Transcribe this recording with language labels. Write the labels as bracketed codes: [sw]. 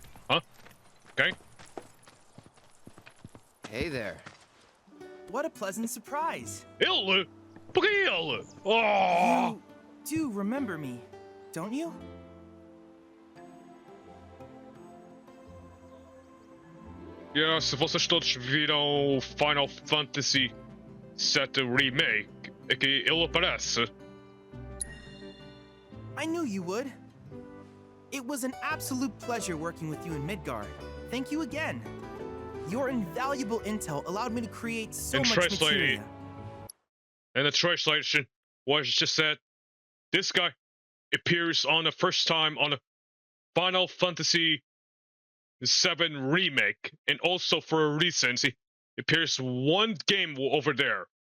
[en] Huh? Okay. Hey there. What a pleasant surprise. Illu! Illu! Oh! You do remember me, don't you? [pt] Yeah, se vocês todos viram Final Fantasy VII Remake, é que ele aparece. [en] I knew you would. It was an absolute pleasure working with you in Midgard. Thank you again. Your invaluable intel allowed me to create so much materia. And the translation was just that this guy appears on the first time on a Final Fantasy VII Remake, and also for a reason, he appears one game over there.